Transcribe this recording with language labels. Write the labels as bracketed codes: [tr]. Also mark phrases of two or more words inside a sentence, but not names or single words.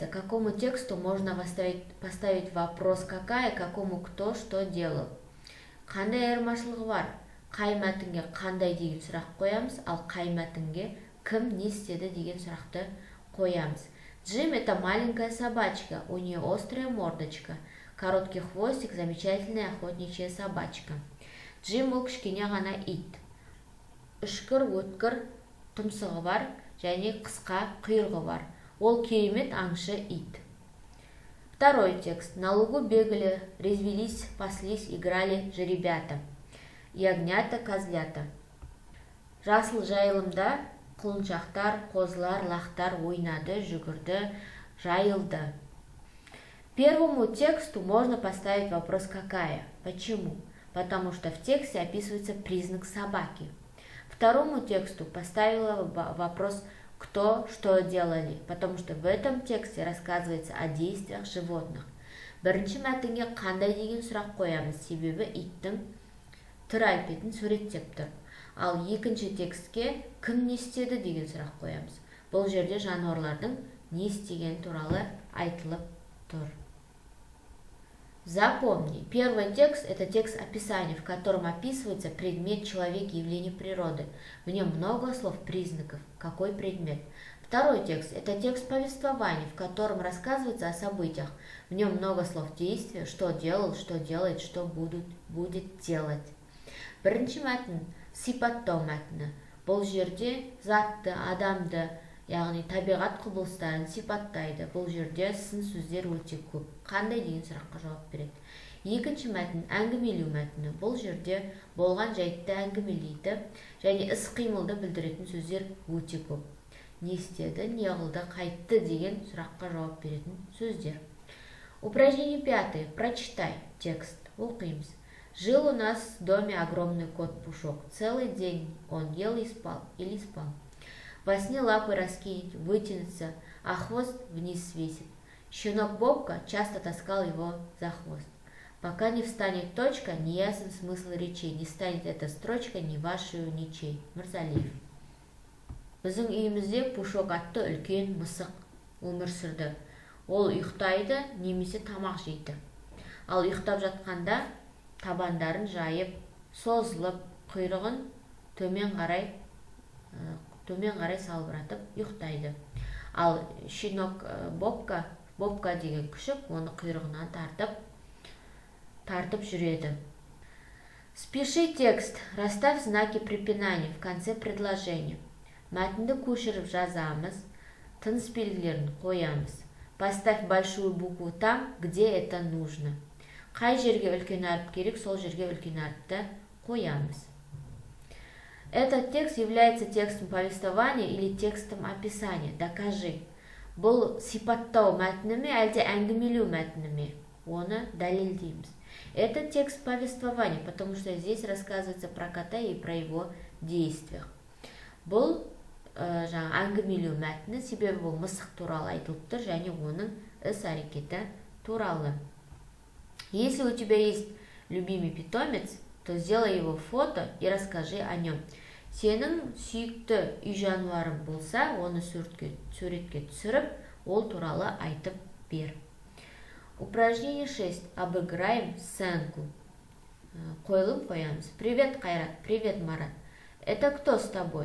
[ru] Какому тексту можно поставить вопрос какая, какому кто что делал? [kk] Қандай айырмашылығы бар? Қай мәтінге қандай деген сұрақ қоямыз, ал қай мәтінге кім не істеді деген сұрақты қоямыз. [ru] Джим — это маленькая собачка, у нее острая мордочка, короткий хвостик, замечательная охотничья собачка. [kk] Джим — ол кішкене ғана ит. Үшкір, өткір тұмсығы бар және қысқа құйрығы бар. Ол керемет аңшы ит. [ru] Второй текст. На лугу бегали, резвились, паслись, играли жеребята. Ягнята, козлята. [kk] Жасыл жайылымда құлыншақтар, қозылар, лақтар ойнады, жүгірді, жайылды. [ru] Первому тексту можно поставить вопрос «какая?». Почему? Потому что в тексте описывается признак собаки. Второму тексту поставила вопрос «кто что делали?», потому что в этом тексте рассказывается о действиях животных. [kk] Бірінші мәтінге қандай деген сұрақ қоямыз, себебі иттің түр әлпетін суреттеп тұр. Ал екінші текстке кім не істеді деген сұрақ қоямыз. Бұл жерде жануарлардың не істеген туралы айтылып тұр. [ru] Запомни, первый текст – это текст описания, в котором описывается предмет, человек, явление природы. В нем много слов, признаков. Какой предмет? Второй текст – это текст повествования, в котором рассказывается о событиях. В нем много слов действия, что делал, что делает, что будет делать. [kk] Бірінші мәтін – сипаттау мәтіні. Бұл жерде затты, адамды, яғни табиғат құбылыстарын сипаттайды. Бұл жерде сын сөздер өте көп. Қандай деген сұраққа жауап береді. Екінші мәтін әңгімелеу мәтіні. Бұл жерде болған жайтты әңгімелейді және іс-қимылды білдіретін сөздер өте көп. Не істеді, не қылды, қайтты деген сұраққа жауап беретін сөздер. [ru] Упражнение 5. Прочитай текст. Оқимыз. Жил у нас в доме огромный кот Пушок. Целый день он ел и спал, или спал. Во сне лапы раскинет, вытянется, а хвост вниз свесит. Щенок Бобка часто таскал его за хвост. Пока не встанет точка, не ясен смысл речей, не станет эта строчка ни вашей, ничей. Мырзалиев. [kk] Біздің үйімізде Пушок атты үлкен мысық өмір сүрді. Ол ұйықтайды, немесе тамақ жейді. Ал ұйықтап жатқанда табандарын жайып, созылып, құйрығын төмен қарай салбыратып ұйықтайды. Ал щенок Бобка деген күшік оны құйрығынан тартып жүреді. [ru] Спиши текст, расставь знаки препинания в конце предложения. [kk] Мәтінді көшіріп жазамыз, тыныс белгілерін қоямыз. [ru] Поставь большую букву там, где это нужно. [kk] Қай жерге үлкен әріп керек, сол жерге үлкен әріпті қоямыз. [ru] Этот текст является текстом повествования или текстом описания. Докажи. [kk] Бұл сипаттау мәтіні ме, әлде әңгімелеу мәтіні ме? Оны дәлелдейміз. [ru] Это текст повествования, потому что здесь рассказывается про кота и про его действиях. [kk] Бұл әңгімелеу мәтіні, себебі бұл мысық туралы айтылып тұр және оның іс-әрекеті туралы. [ru] Если у тебя есть любимый питомец, то сделай его фото и расскажи о нем. [kk] Сенің сүйікті үй жануарың болса, оны суретке түсіріп, ол туралы айтып бер. [ru] Упражнение 6. Обыграем сценку. [kk] Қойылым қоямыз. [ru] Привет, Кайрат. Привет, Марат. Это кто с тобой?